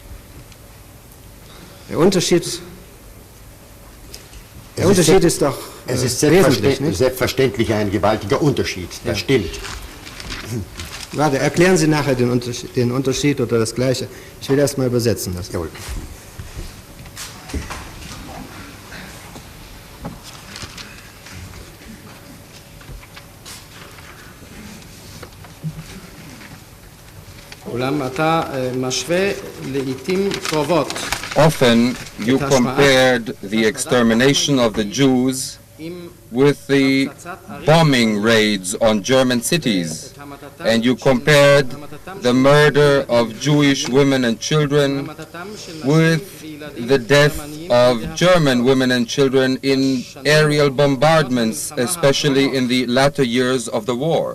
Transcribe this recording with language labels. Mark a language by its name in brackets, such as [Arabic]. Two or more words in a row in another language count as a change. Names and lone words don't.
[German] Der Unterschied ist doch Es ist wesentlich, nicht? selbstverständlich ein gewaltiger Unterschied, das stimmt. Warte, erklären Sie nachher den Unterschied oder das Gleiche. Ich will erst mal übersetzen lassen. Jawohl. [Hebrew] אולם אתה משווה לעתים קרובות [English] Often you compared the extermination of the Jews with the bombing raids on German cities, and you compared the murder of Jewish women and children with the death of German women and children in aerial bombardments, especially in the latter years of the war.